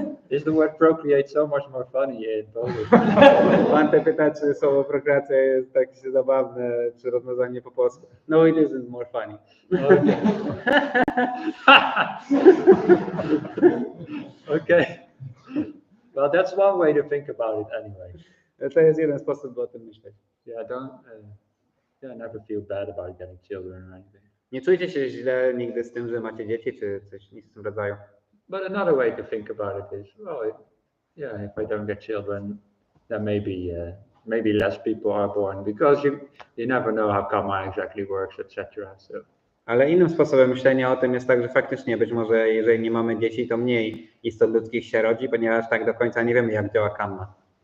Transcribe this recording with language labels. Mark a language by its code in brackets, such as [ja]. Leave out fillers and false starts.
[en] Is the word procreate so much more funny in Polish? [pl] Bhante pyta, czy słowo prokreacja jest tak zabawne, czy rozmnażanie po polsku. [en] No, it isn't more funny. Okay. Well, that's one way to think about it anyway. [pl] To jest jeden sposób, by o tym myśleć. [en] Yeah, never feel bad about getting children or anything. [pl] Nie czujcie się źle nigdy z tym, że macie dzieci, czy coś nic w tym rodzaju. [en] But another way to think about it is, well, yeah, if I don't get children, then maybe maybe less people are born because you never know how karma exactly works, etc. So. [pl] Ale innym sposobem myślenia o tym jest tak, że faktycznie być może jeżeli nie mamy dzieci, to mniej istot ludzkich się rodzi, ponieważ tak do końca nie wiemy, jak działa karma.